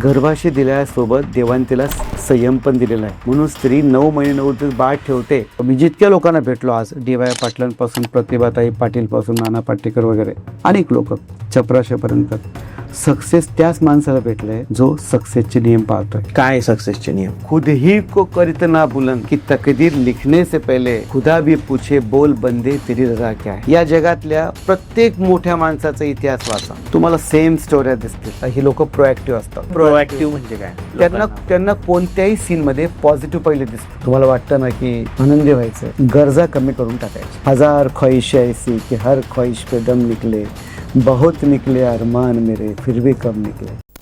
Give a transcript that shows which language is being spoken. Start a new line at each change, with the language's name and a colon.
Marathi: गर्भाशय दिल्यासोबत देवाने तिला संयम पण दिलेला आहे. म्हणून स्त्री 9 महिने 9 दिवस बाळ ठेवते. मी जितक्या लोकांना भेटलो आज, DY पाटलांपासून प्रतिभाताई पाटील पासून नाना पाटेकर वगैरे अनेक लोक, चपराशापर्यंत, सक्सेस त्याच माणसाला भेटलंय जो सक्सेसचे नियम पाळतोय. काय सक्सेसचे नियम?
Hindi: खुद ही को करत ना बुलंद की तकदीर लिखने से पहले खुदा भी पूछे बोल बंदे तेरी रजा क्या है.
Marathi: या जगातल्या प्रत्येक मोठ्या माणसाचा इतिहास वाचा, तुम्हाला सेम स्टोऱ्या दिसतील. ही लोक प्रोएक्टिव्ह असतात. प्रोएक्टिव्ह म्हणजे काय? त्यांना कोणत्याही सीन मध्ये पॉझिटिव्ह पहिले दिसतं. तुम्हाला वाटतं ना की आनंदी व्हायचं, गरजा कमी करून टाकायच्या.
Hindi: 1000 ख्वाहिशें ऐसी कि हर ख्वाहिश पे दम निकले, बहुत निकले अरमान मेरे फिर भी कम निकले.